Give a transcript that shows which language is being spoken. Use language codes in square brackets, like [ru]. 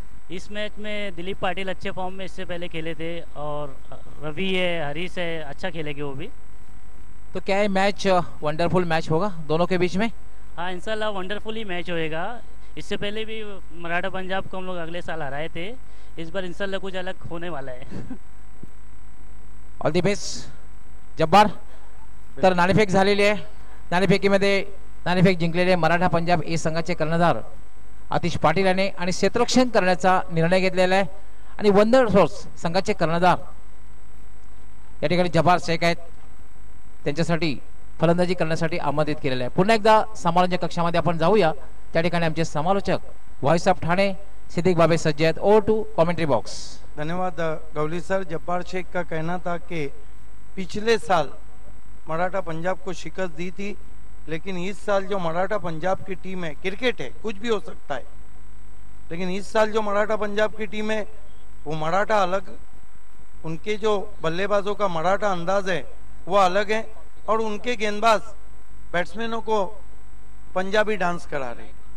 [hi] इस मैच में दिलीप पाटिल अच्छे फॉर्म में इससे पहले खेले थे और रवि है, हरीश है, अच्छा खेलेंगे वो भी. तो क्या ये मैच वंडरफुल मैच होगा दोनों के बीच में? हाँ, इंशाल्लाह वंडरफुल ही मैच होएगा. इससे पहले भी मराठा पंजाब को हम लोग अगले साल हराए थे. इस बार इंशाल्लाह कुछ अलग होने वाला है. [en] All the best. [mr] जब्बार, तर नाणेफेक झालेली आहे. नाणेफेकीमध्ये नाणेफेक जिंकलेले मराठा पंजाब ए संघाचे कर्णधार आतिश पाटील याने आणि क्षेत्ररक्षण करण्याचा निर्णय घेतलेला आहे. आणि वंडर फोर्स संघाचे कर्णधार या ठिकाणी जब्बार शेख आहेत, त्यांच्यासाठी फलंदाजी करण्यासाठी आमंत्रित केलेलं आहे. पुन्हा एकदा समालोचक कक्षामध्ये आपण जाऊया. त्या ठिकाणी आमचे समालोचक व्हॉइस ऑफ ठाणे सिद्दीक बाबे सज्ज आहेत. [en] Over to commentary box. [hi] धन्यवाद गौली सर. जब्बार शेख का कहना था कि पिछले साल मराठा पंजाब को शिकस्त दी थी, लेकिन इस साल जो मराठा पंजाब की टीम है, क्रिकेट है, कुछ भी हो सकता है, लेकिन इस साल जो मराठा पंजाब की टीम है वो मराठा अलग, उनके जो बल्लेबाजों का मराठा अंदाज है वो अलग है, और उनके गेंदबाज बैट्समैनों को पंजाबी डांस करा रहे.